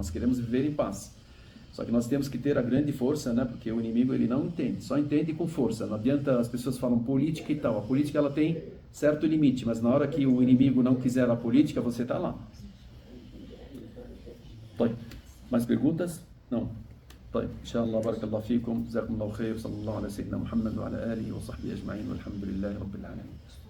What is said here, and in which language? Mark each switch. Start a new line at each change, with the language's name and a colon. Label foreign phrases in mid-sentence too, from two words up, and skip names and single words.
Portuguese: Nós queremos viver em paz. Só que nós temos que ter a grande força, né? Porque o inimigo ele não entende, só entende com força. Não adianta, as pessoas falam política e tal. A política ela tem certo limite, mas na hora que o inimigo não quiser a política, você está lá. Mais perguntas? Não.
Arabic: طيب إن شاء الله بارك الله فيكم جزاكم الله خير صلى الله على سيدنا محمد وعلى آله وصحبه أجمعين والحمد لله رب العالمين.